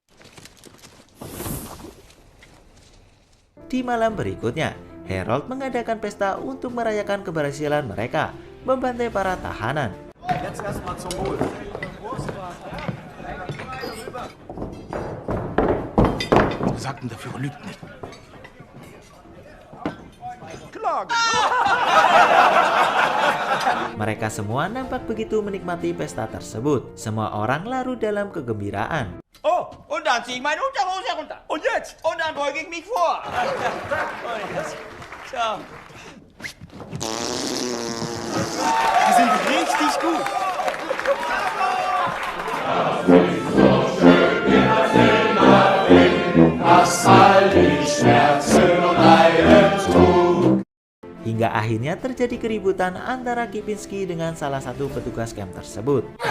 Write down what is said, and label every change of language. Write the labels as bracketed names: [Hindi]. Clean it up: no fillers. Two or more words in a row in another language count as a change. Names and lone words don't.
[Indonesian] Di malam berikutnya, Harold mengadakan pesta untuk merayakan keberhasilan mereka membantai para tahanan. [German] Jetzt erstmal zum Wohl. Sagten der Führer lügt nicht. [Indonesian] Mereka semua nampak begitu menikmati pesta tersebut. Semua orang larut dalam kegembiraan. [German] Oh, und dann zieh ich meine Unterhose herunter. Und jetzt? Und dann beuge ich mich vor. Und jetzt, so. Die sind richtig gut. [Indonesian] Hingga akhirnya terjadi keributan antara Kipinski dengan salah satu petugas camp tersebut.